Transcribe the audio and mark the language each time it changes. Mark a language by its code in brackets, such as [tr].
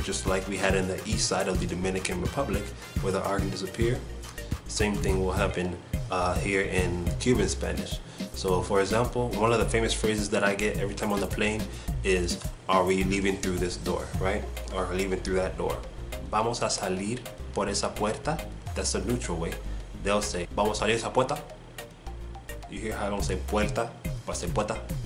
[en] Just like we had in the east side of the Dominican Republic, where the R can disappear. Same thing will happen here in Cuban Spanish. So for example, one of the famous phrases that I get every time on the plane is, are we leaving through this door, right? Or leaving through that door. [es] Vamos a salir por esa puerta. [en] That's a neutral way. They'll say, [es] vamos a salir esa puerta. [en] You hear how I don't say puerta, but I say puerta.